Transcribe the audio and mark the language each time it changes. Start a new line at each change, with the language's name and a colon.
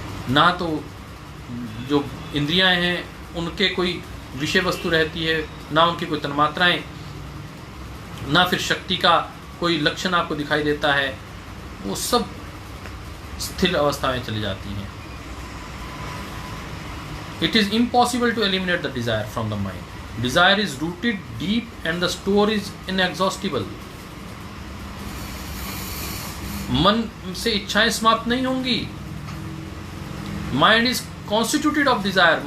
Hindi: ना तो जो इंद्रियां हैं उनके कोई विषय वस्तु रहती है, ना उनकी कोई तन्मात्राएं, ना फिर शक्ति का कोई लक्षण आपको दिखाई देता है, वो सब स्थिर अवस्था में चली जाती हैं।
English: It is impossible to eliminate the desire from the mind. Desire is rooted deep and the store is inexhaustible.
Hindi: मन से इच्छाएं समाप्त नहीं होंगी।
English: Mind is constituted of desire.